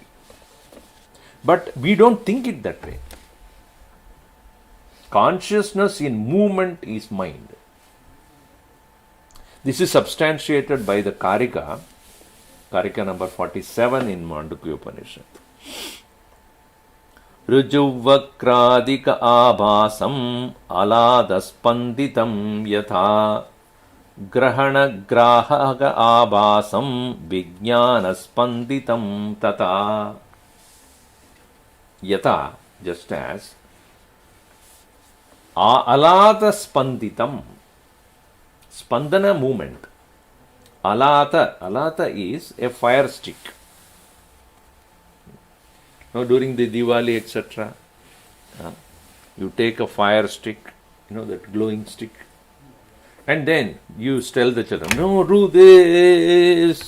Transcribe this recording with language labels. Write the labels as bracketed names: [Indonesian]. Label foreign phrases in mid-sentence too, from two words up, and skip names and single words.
[English] But we don't think it that way. Consciousness in movement is mind. This is substantiated by the Karika number 47 in Mandukya Upanishad. [Sanskrit] Rujuvakradika abhasam aladaspanditam yatha grahana grahaga abhasam vijnanaspanditam tata. [English] Yatha, just as [Sanskrit] alata spandana [English] movement. Alata is a fire stick. Now during the Diwali etc., you take a fire stick, that glowing stick, and then you tell the children, no, do this.